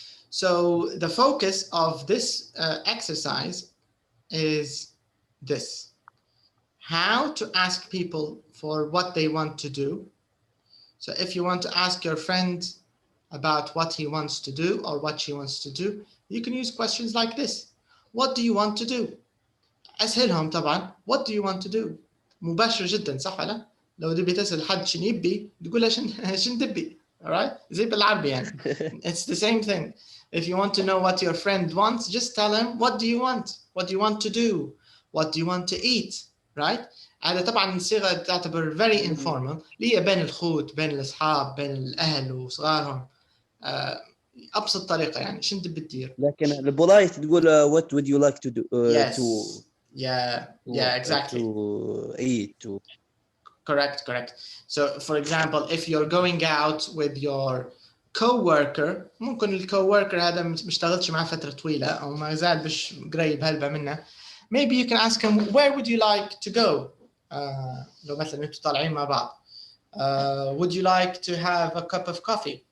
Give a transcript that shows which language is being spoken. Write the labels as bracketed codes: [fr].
[en] So the focus of this exercise is this: how to ask people for what they want to do. So if you want to ask your friend about what he wants to do or what she wants to do, you can use questions like this. What do you want to do? أسهلهم طبعا. What do you want to do? [ar] مباشر جدا صح ولا؟ لو تبي تسأل حد شنو يبي تقول له شنو تبي. [en] Alright? زي بالعربي يعني. It's the same thing. If you want to know what your friend wants, just tell him what do you want? What do you want to do? What do you want to eat? Right? [ar] هذا طبعا صيغة تعتبر very informal اللي هي بين الخوت بين الأصحاب بين الأهل وصغارهم. أبسط طريقة يعني شنو تبي تدير. [en] لكن البولايت تقول what would you like to do yes. to yeah exactly to eat to. correct. [ar] So for example, if you're going out with your co-worker, ممكن الكو-worker هذا مشتغلتش معه فترة طويلة أو ما زال مش قريب هلبة منه. [en] Maybe you can ask him where would you like to go. [ar] لو مثلا انتوا طالعين مع بعض. [en] Would you like to have a cup of coffee.